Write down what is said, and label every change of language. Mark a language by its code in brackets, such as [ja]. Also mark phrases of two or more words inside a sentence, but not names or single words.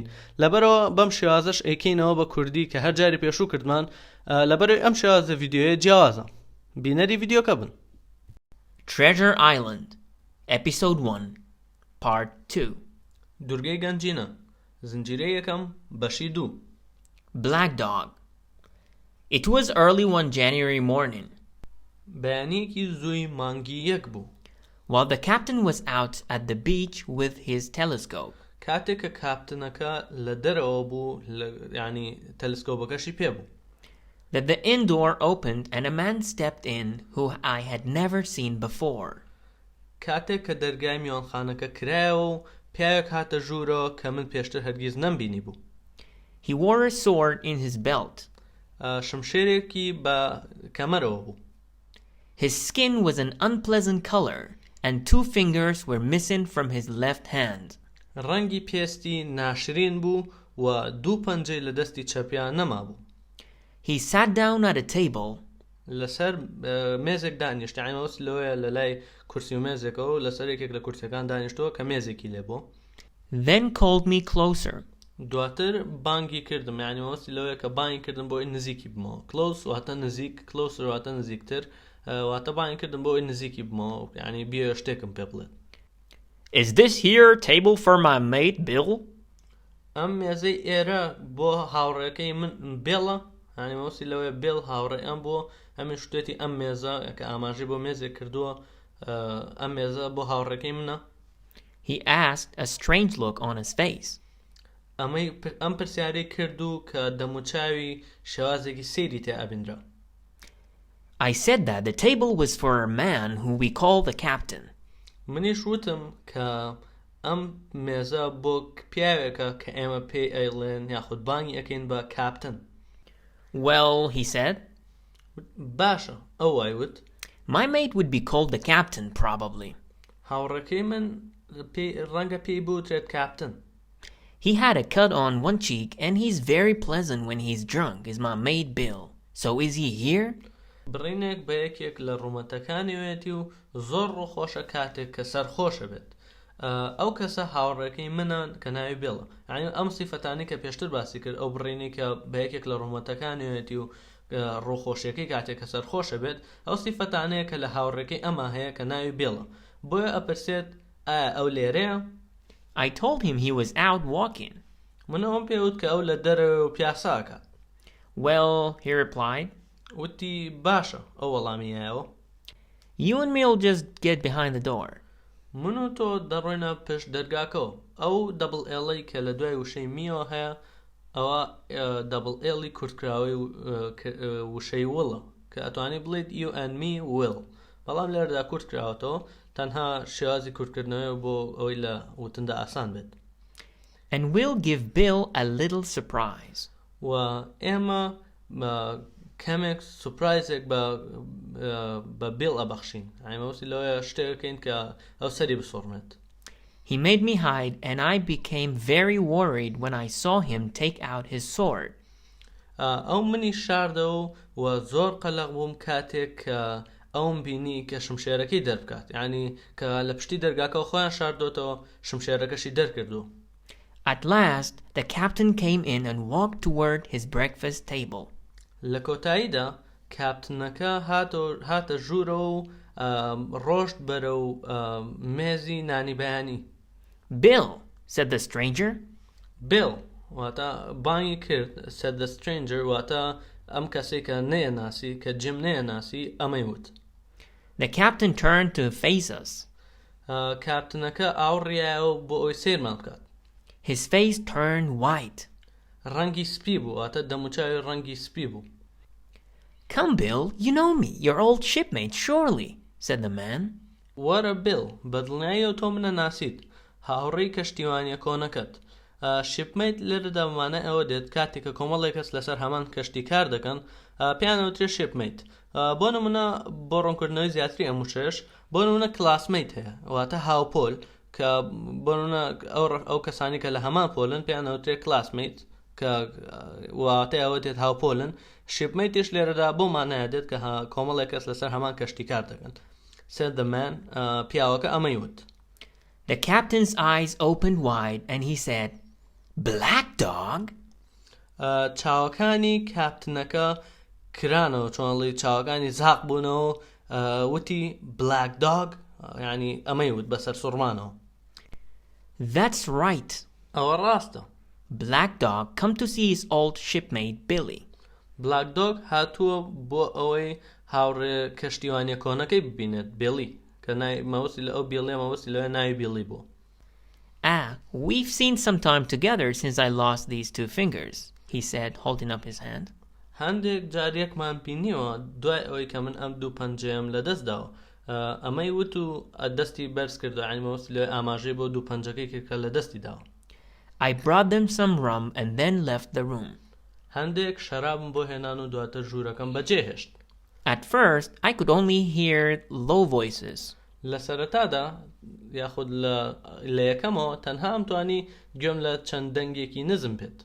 [ckb] لەبەرەوە بەم شێوازش ئەیکەینەوە بە کوردی کە هەر جاری پێشوو کردمان، لەبەرەوەی ئەم شێوازە ڤیدیۆیە جیاوازە. بینەری ڤیدیۆکە بن. [en] Treasure Island, Episode 1, Part 2. [ckb] دوورگەی گەنجینە، زنجیرەی یەکەم بەشی 2. [en] Black Dog. It was early one January morning. [ckb] بەیانیەکی زووی مانگی یەک بوو. [en] While the captain was out at the beach with his telescope. [ckb] کاتێک کە کاپتنەکە لە دەرەوە بوو، یعنی تەلسکۆپەکەشی پێ بوو. [en] That the inn door opened and a man stepped in who I had never seen before. [ckb] کاتێک کە دەرگای میوانخانەکە کرایەوە و پیاوێک هاتە ژوورەوە کە من پێشتر هەرگیز نەمبینی بوو. [en] He wore a sword in his belt. [ckb] شمشێرێکی بە کەمەرەوە بوو. [en] His skin was an unpleasant color and 2 fingers were missing from his left hand. [ckb] ڕەنگی پێستی ناشرین بوو و 2 پەنجەی لە دەستی چەپیان نەما بوو. [en] He sat down at a table. [ckb] لەسەر مێزێک دانیشت، یعنی مەوەست لەوەیە لە لای کورسی و مێزێکەوە و لەسەر یەکێک لە کورسیەکان دانیشتەوە کە مێزێکی لێ بوو. [en] Then called me closer. [ckb] دواتر بانگی کردم، یعنی مەوەستی لەوەیە کە بانگی کردم بۆ ئەوی نزیکی بمەوە. close واتە نزیک، closer واتە نزیکتر، واتە بانگی کردم بۆ ئەوی نزیکی بمەوە، یعنی بیە شتێکم پێ بڵێت. [en] Is this here table for my mate Bill? [ckb] ئەم مێزەی ئێرە بۆ هاوڕێکەی من بێڵە، یعنی مەوەستی لەوەیە بێڵ هاوڕێ ئەم بۆ ئەمی شتێتی ئەم مێزە کە ئاماژەی بۆ مێزێک کردووە، ئەم مێزە بۆ هاوڕێکەی منە. [en] He asked, a strange look on his face. [ckb] ئەم پرسیارەی کردو کە دەموچاوی شێوازێکی سەیری تێ ئابیندرا. [en] I said that the table was for a man who we call the captain. [ckb] منیش وتم کە ئەم مێزە بۆ پیاوێکە کە ئێمە پێی ئەیڵێن یاخود بانگی ئەکەین بە کاپتن. [en] Well, he said, [ckb] باشە، ئەو وایوت. [en] my mate would be called the captain probably. [ckb] هاوڕێکەی من ڕەنگە پێی بوترێت کاپتن. [en] He had a cut on one cheek and he's very pleasant when he's drunk, is my mate Bill. So is he here? [ckb] بڕینێک بە یەکێک لە ڕوومەتەکانیوێتی و زۆر ڕووخۆشە کاتێک کە سەرخۆشە بێت. ئەو کەسە هاوڕێکەی منان کە ناوی بێڵە، یعنی ئەم سیفەتانی کە پێشتر باسی کرد، ئەو بڕینی کە بە یەکێک لە ڕوومەتەکانیوێتی و ڕووخۆشیەکەی کاتێک کە سەرخۆشە بێت، ئەو سیفەتانەیە کە لە هاوڕێکەی ئەمە هەیە کە ناوی بێڵە. بۆیە ئەپرسێت ئایا ئەو لێرەیە؟ [en] I told him he was out walking. [ckb] من ئەوم پێوت کە ئەو لە دەرەوە و پیاساکە. [en] Well, he replied, [ckb] وتی باشە، ئەو وەڵامیایەوە. [en] you and me'll just get behind the door. [ckb] من و تۆ دەڕۆینە پشت دەرگاکەوە. ئەو دەبڵ ئێڵەی کە لە دوای وشەی میوە هەیە، ئەوە دەبڵ ئێڵی کورتکراوی وشەی وڵە کە ئەتوانی بڵێت [en] you and me will، [ckb] بەڵام لێرەدا کورتکراوەتەوە، تەنها شێوازی کورتکردنەوەی بۆ ئەوەی لە وتندا ئاسان بێت. [en] And we'll give Bill a little surprise. [ckb] و ئێمە کەمێک سوپرایزێک بە بیڵ ئەبەخشین، یعنی مەوەستی لەوەیە شتێکەکەین کە ئەو سەری بسۆڕمێت. [en] He made me hide and I became very worried when I saw him take out his sword. [ckb] ئەو منی شاردەوە و زۆر قەلەق بووم کاتێک کە ئەوم بینی کە شمشێرەکەی دەربکات، یعنی کە لە پشتی دەرگاکەوە خۆیان شاردۆتەوە، شمشێرەکەشی دەرکردو. [en] At last, the captain came in and walked toward his breakfast table. [ckb] لە کۆتاییدا کاپتنەکە هاتە ژوورەوە و ڕۆشت بەرەو مێزی نانی بەیانی. [en] Bill, said the stranger. [ckb] Bill واتە بانگی کرد، [en] said the stranger [ckb] واتە ئەم کەسێک کە نەیەناسی، کە جیم نەیەناسی، ئەمەی وت. [en] The captain turned to face us. [ckb] کاپتنەکە ئاوڕیایەوە بۆ ئەوی سیرمان بکات. [en] His face turned white. [ckb] ڕەنگی سپی بوو، واتە دەموچاوی ڕەنگی سپی بوو. [en] Come, Bill, you know me, your old shipmate, surely, said the man. [ckb] وەرە بیل، بەدڵنیاییەوە تۆ منە ناسیت، هاوڕێی کەشتیوانیە کۆنەکەت. شیپمیت لێرەدا بمانە ئەوە دێت کاتێک کە کۆمەڵێک کەس لەسەر هەمان کەشتی کار دەکەن پێیانەوترێت شیپمیت. بۆ نمونە بۆ ڕوونکردنەوەی زیاتری ئەم وشەش بۆ نمونە کلاسمیت هەیە واتە هاوپۆل کە بۆ نمونە ئەو کەسانی کە لە هەمان پۆلن پێیانەوترێت کلاسمیت کە واتای ئەوە دێت هاوپۆلن. شیپمیتیش لێرەدا بۆ مانایە دێت کە کۆمەڵێک کەس لەسەر هەمان کەشتی کار دەکەن. [en] said the man [ckb] پیاوەکە ئەمەی وت. [en] The captain's eyes opened wide and he said, "Black dog?" [ckb] چاوەکانی کاپتنەکە کرانەوە چۆنڵی چاوەکانی زاق بوونەوە وتی [en] black dog [ckb] یعنی ئەمەی وت بەسەر سوڕمانەوە. [en] That's right. [ckb] ئەوە ڕاستە. [en] Black dog come to see his old shipmate Billy. black dog [ckb] هاتووە بۆ ئەوەی هاوڕێ کەشتیوانیە کۆنەکەی ببینێت بیلی کە مەوەسی لە ئەو بیڵێ مەوەسی لەوێ ناوی بیلی بوو. [en] We've seen some time together since I lost these 2 fingers, he said, holding up his hand. [ckb] هەندێک جارێکمان بینیوە دوای ئەوەی کە من ئەم دوو پەنجەیەم لە دەستداوە. ئەمەی وت و دەستی بەرز کردو یعنی مەوەسی لەوێ ئاماژەی بۆ دوو پەنجەکەی کرد کە لە دەستی داوە. [en] I brought them some rum and then left the room. [ckb] هەندێک شەرابم بۆ هێنان و دواتر ژوورەکەم بەجێهێشت. [en] At first, I could only hear low voices. [ckb] لە سەرەتادا یاخود لە یەکەمەوە تەنها ئەمتوانی گوێم لە چەند دەنگێکی نزم بێت.